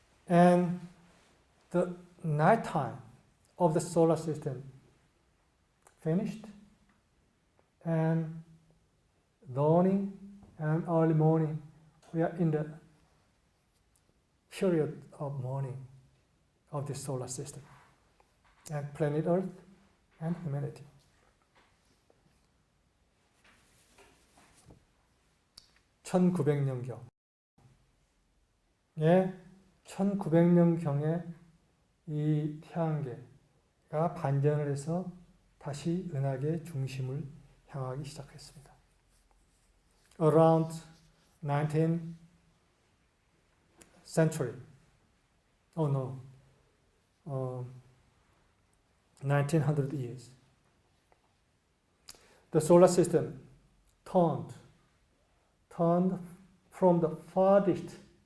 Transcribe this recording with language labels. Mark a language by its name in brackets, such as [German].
[English] And the night time of the solar system finished, and dawning and early morning, we are in the period of morning of the solar system and planet Earth and humanity. [Korean] (1900년경) 1900년경에 이 태양계가 반전을 해서 다시 은하계의 중심을 향하기 시작했습니다. [English] Around 19th century, 1900 years, the solar system turned from the farthest